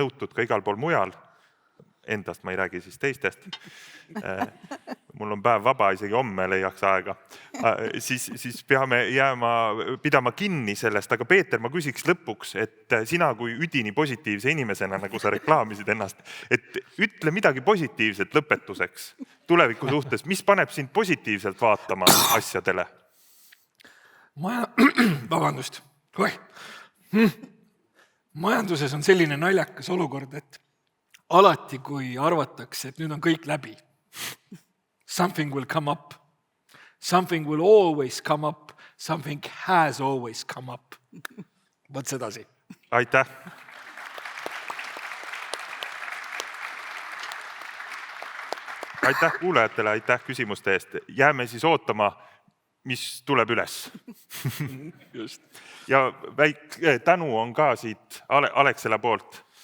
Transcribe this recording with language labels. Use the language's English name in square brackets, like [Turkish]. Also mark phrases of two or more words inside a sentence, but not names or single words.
[Estonian] nõutud ka igal pool mujal, endast ma ei räägi siis teistest, mul on päev vaba, isegi homme leiaks aega, siis peame pidama kinni sellest, aga Peeter, ma küsiks lõpuks, et sina kui üdini positiivse inimesena, nagu sa reklaamisid ennast, et ütle midagi positiivset lõpetuseks tuleviku suhtes, mis paneb sind positiivselt vaatama asjadele? Vabandust. Majanduses on selline naljakas olukord, et alati, kui arvatakse, et nüüd on kõik läbi, [English] something will come up. Something will always come up. Something has always come up. [Estonian] Võt sedasi. Aitäh. Aitäh kuulajatele, aitäh küsimuste eest. Jääme siis ootama, mis tuleb üles. Just. Ja tänu on ka siit Alexela poolt.